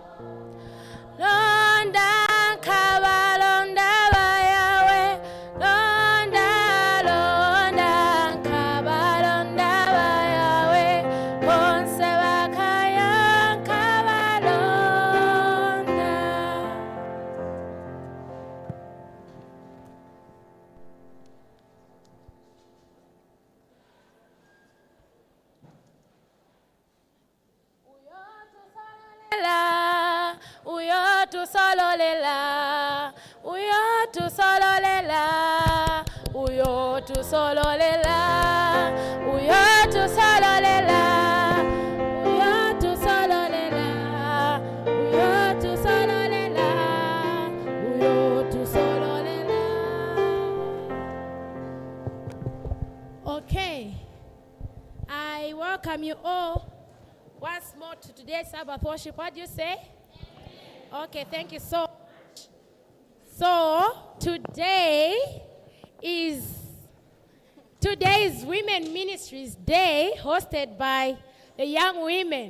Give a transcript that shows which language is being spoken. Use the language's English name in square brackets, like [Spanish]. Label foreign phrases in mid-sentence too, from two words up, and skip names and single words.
[Bemba] Londa, nkaba londa ba Yahweh. Londa, londa, nkaba londa ba Yahweh. Bonse bakaya nkaba londa. Uyo tu solo lela, uyo tu solo lela, uyo tu solo lela, uyo tu solo lela, uyo tu solo lela, uyo tu solo lela, uyo tu solo lela. [English] Okay, I welcome you all once more to today's Sabbath Worship. What do you say? Okay, thank you so much. So, today is Women Ministries Day, hosted by the young women.